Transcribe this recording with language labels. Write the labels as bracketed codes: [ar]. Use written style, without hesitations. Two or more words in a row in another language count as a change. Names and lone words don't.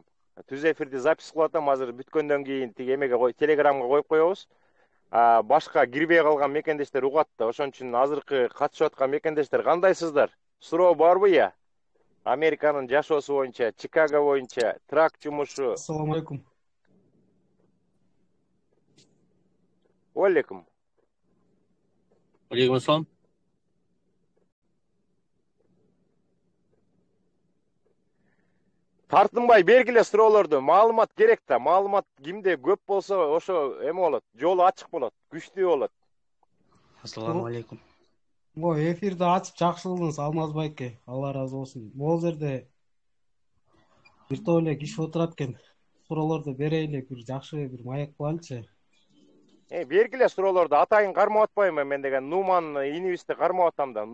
[ky] Түз эфирди запись кылып атам. Азыр бүткөндөн кийин тиги эмеге телеграмга коюп коебуз. Башка кирбей калган мекендештер угат да. Ошон үчүн азыркы катышып аткан мекендештер кандайсыздар? Суроо барбы я? Американын жашоосу боюнча, Чикаго боюнча, трак жумушу. [uz] Assalomu alaykum. [ky] Алейкум. [ar] عليكم السلام. [ky] Тартынбай бергиле суроолорду. Маалымат керек да. Маалымат кимде көп болсо ошо эме болот. Жолу ачык болот, күчтүү болот. [uz] Assalomu alaykum. [ky] Эфирди ачып жакшы кылдыңыз Алмаз байке. Алла ыраазы болсун. Могул жерде бир топ эле киши отурат экен. Суроолорду берели, бир жакшы бир маек кылайлычы. Бергиле суроолорду атайын кармап атпайбы мен деген Нуман инибизди кармап атам да.